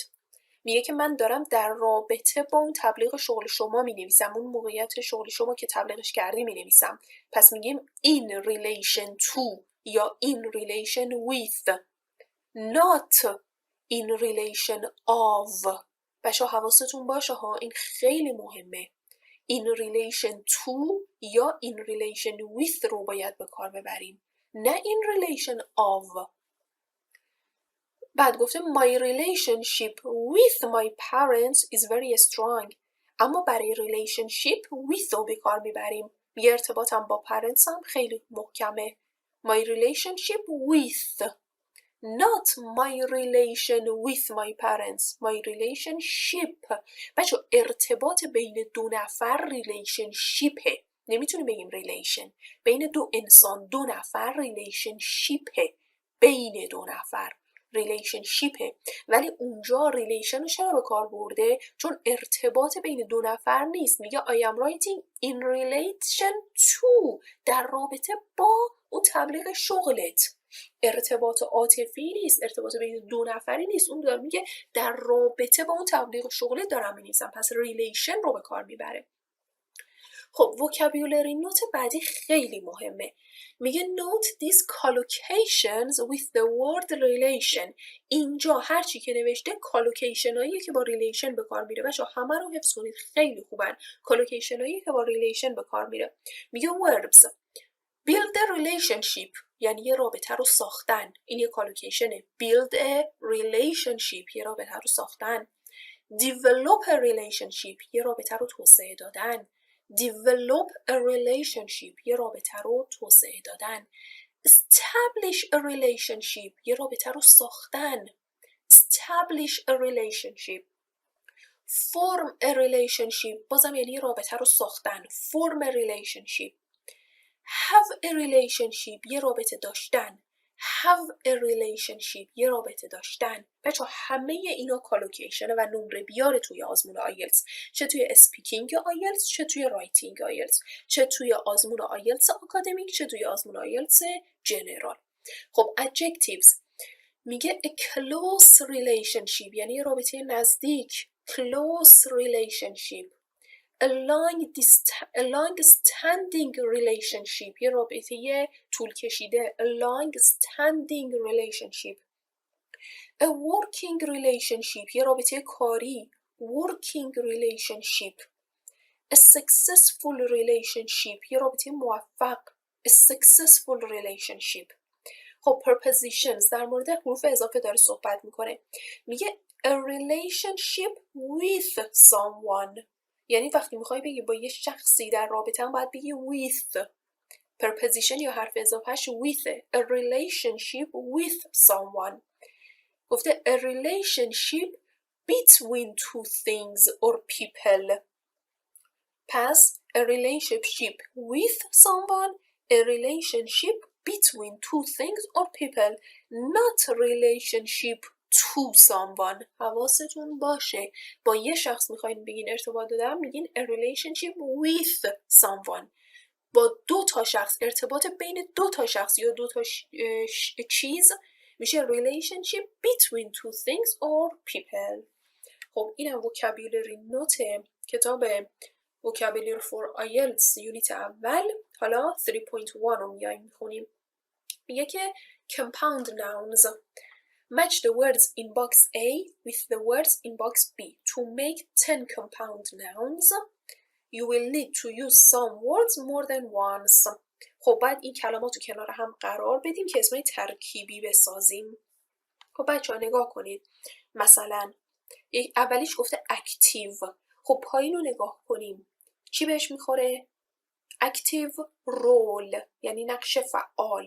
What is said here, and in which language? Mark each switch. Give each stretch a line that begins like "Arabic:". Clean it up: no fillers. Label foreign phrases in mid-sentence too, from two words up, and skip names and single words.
Persian: میگه که من دارم در رابطه با اون تبلیغ شغل شما می نویسم، اون موقعیت شغل شما که تبلیغش کردی می نویسم. پس میگیم
English: in relation to یا in relation with، not in relation of.
Persian: بچه حواستون باشه ها، این خیلی مهمه.
English: in relation to یا in relation with
Persian: رو باید به کار ببریم، نه
English: in relation of.
Persian: بعد گفته
English: my relationship with my parents is very strong.
Persian: اما برای
English: relationship with
Persian: رو به کار میبریم. یه ارتباطم با parents هم خیلی محکمه.
English: my relationship with not my relation with my parents. my relationship.
Persian: بچه ارتباط بین دو نفر relationshipه، نمیتونیم بگیم relation. بین دو انسان، دو نفر relationshipه، بین دو نفر relationshipه. ولی اونجا relation رو چرا به کار برده؟ چون ارتباط بین دو نفر نیست.
English: میگه I am writing in relation to،
Persian: در رابطه با اون تبلیغ شغلت. ارتباط عاطفی نیست، ارتباط بین دو نفری نیست. اون داره میگه در رابطه با اون تبلیغ شغلت دارم می‌نویسم، پس ریلیشن رو به کار میبره. خب
English: vocabulary note
Persian: بعدی خیلی مهمه.
English: میگه note these collocations with the word relation.
Persian: اینجا هر چی که نوشته کالوکیشن هایی که با ریلیشن به کار میره. بچه‌ها همه رو حفظ کنید، خیلی خوبن. کالوکیشن هایی که با ریلیشن به کار میره. میگه
English: verbs build a relationship
Persian: یعنی یه رابطه رو ساختن. این یه کالوکیشنه.
English: build a relationship
Persian: یه رابطه رو ساختن.
English: develop a relationship
Persian: یه رابطه رو توسعه دادن.
English: develop a relationship
Persian: یه رابطه رو توسعه دادن.
English: establish a relationship
Persian: یه رابطه رو ساختن.
English: establish a relationship. form a relationship
Persian: بازم یعنی یه رابطه رو ساختن.
English: form a relationship. have a relationship
Persian: یه رابطه داشتن.
English: have a relationship
Persian: یه رابطه داشتن. بچه همه اینا کالوکیشنه و نمره بیاره توی آزمون آیلتس، چه توی اسپیکینگ آیلتس، چه توی رایتینگ آیلتس، چه توی آزمون آیلتس آکادمیک، چه توی آزمون آیلتس جنرال. خب adjectives میگه
English: a close relationship
Persian: یعنی یه رابطه نزدیک،
English: close relationship. a long standing relationship
Persian: یه رابطه طول کشیده،
English: a long standing relationship. a working relationship
Persian: یه رابطه کاری،
English: working relationship. a successful relationship
Persian: یه رابطه موفق،
English: a successful relationship.
Persian: خب prepositions در مورد حروف اضافه داره صحبت میکنه، میگه
English: a relationship with someone
Persian: یعنی وقتی میخوای بگی با یه شخصی در رابطه هم باید بگی with. preposition یا حرف اضافهش with.
English: a relationship with someone. گفته a relationship between two things or people. پس a relationship with someone, a relationship between two things or people, not relationship to someone.
Persian: حواستون باشه با یه شخص میخواین بگین ارتباط دارم میگین
English: a relationship with someone.
Persian: با دو تا شخص، ارتباط بین دو تا شخص یا دو تا چیز میشه
English: relationship between two things or people.
Persian: خب اینم
English: vocabulary note
Persian: کتاب vocabulary for IELTS یونیت اول. حالا 3.1 رو میایم میخونیم. میگه که
English: compound nouns match the words in box A with the words in box B. To make 10 compound nouns you will need to use some words more than once.
Persian: خب بعد این کلمات رو کنار هم قرار بدیم که اسمای ترکیبی بسازیم. خب بچه ها نگاه کنید، مثلا اولیش گفته اکتیو. خب پایین رو نگاه کنیم چی بهش میخوره؟
English: active role
Persian: یعنی نقش فعال.